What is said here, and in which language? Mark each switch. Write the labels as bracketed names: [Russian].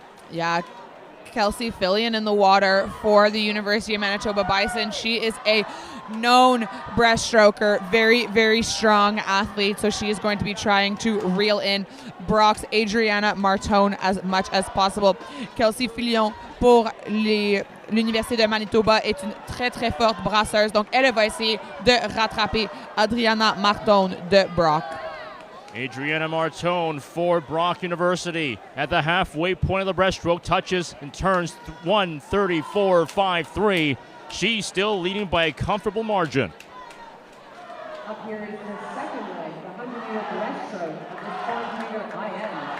[English] Yeah, Kelsey Fillion in the water for the University of Manitoba Bison. She is a known breaststroker, very, very strong athlete, so she is going to be trying to reel in Brock's Adriana Martone as much as possible. [French] Kelsey Fillion pour l'Université de Manitoba est une très, très forte brasseuse, donc elle va essayer de rattraper Adriana Martone de Brock. [English] Adriana Martone for Brock University at the halfway point of the breaststroke, touches and turns 1:34.53. She's still leading by a comfortable margin. Up here is the second leg, the 100-meter breaststroke of the 400-meter IM.